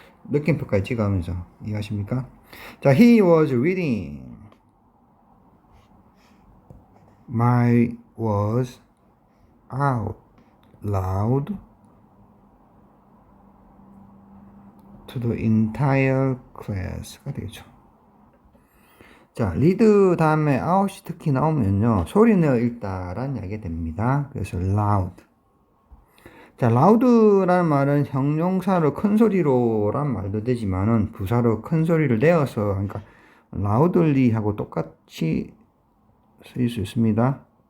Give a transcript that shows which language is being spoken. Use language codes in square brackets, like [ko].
[ko] 느낌표까지 찍어가면서 이해하십니까? [en] 자, he was reading my words out loud to the entire class가 [ko] 되겠죠. 자, read 다음에 out이 특히 나오면요, 소리내어 읽다라는 이야기가 됩니다. 그래서 loud. 자, loud라는 말은 형용사로 큰 소리로란 말도 되지만은 부사로 큰 소리를 내어서, 그러니까 loudly 하고 똑같이 쓰일 수 있습니다.